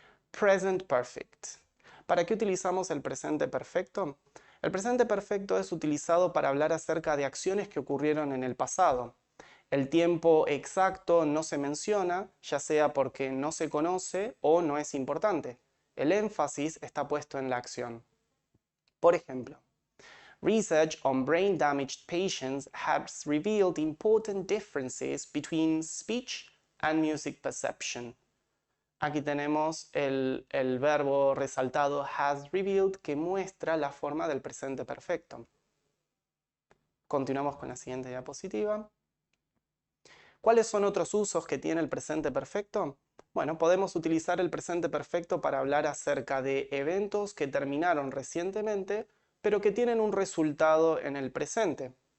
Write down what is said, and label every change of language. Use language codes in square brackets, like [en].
[es] Present Perfect. ¿Para qué utilizamos el presente perfecto? El presente perfecto es utilizado para hablar acerca de acciones que ocurrieron en el pasado. El tiempo exacto no se menciona, ya sea porque no se conoce o no es importante. El énfasis está puesto en la acción. Por ejemplo, [en] research on brain damaged patients has revealed important differences between speech and music perception. [es] Aquí tenemos el verbo resaltado has revealed, que muestra la forma del presente perfecto. Continuamos con la siguiente diapositiva. ¿Cuáles son otros usos que tiene el presente perfecto? Bueno, podemos utilizar el presente perfecto para hablar acerca de eventos que terminaron recientemente, pero que tienen un resultado en el presente.